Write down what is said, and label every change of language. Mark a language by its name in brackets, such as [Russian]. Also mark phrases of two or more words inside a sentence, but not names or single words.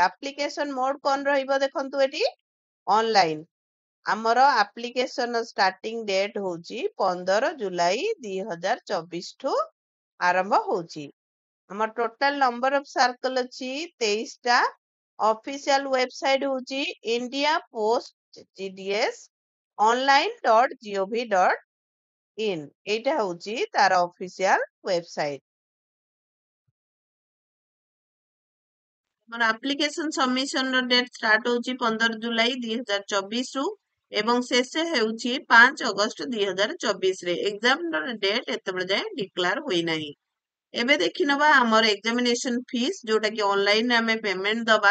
[English] application mode [Odia] କଣ ରହିବ ଦେଖନ୍ତୁ ଏଠି, ଅନଲାଇନ। ଆମର [English] application starting date [Odia] ହଉଛି 15 ଜୁଲାଇ 2024 ଠୁ ଆରମ୍ଭ ହଉଛି। ଆମର [English] total number of circle [Odia] ଅଛି 23ଟା। [English] official website [Odia] ହଉଛି ଇଣ୍ଡିଆ ପୋଷ୍ଟ GDS online.gov.in। এইটা হଉଛି ତାର [English] official website. [Odia] ଆମର [English] application submission [Odia] ର [English] date start [Odia] ହଉଛି 15 ଜୁଲାଇ 2024 ରୁ ଏବଂ ଶେଷ ହେଉଛି 5 ଅଗଷ୍ଟ 2024 ରେ। [English] exam date [Odia] ଏତେବେଳେ ଯାଏଁ ଡିକ୍ଲାର ହୋଇନାହିଁ। ଏବେ ଦେଖିନେବା ଆମର [English] examination fees, [Odia] ଯୋଉଟା କି ଅନଲାଇନରେ ଆମେ ପେମେଣ୍ଟ ଦବା।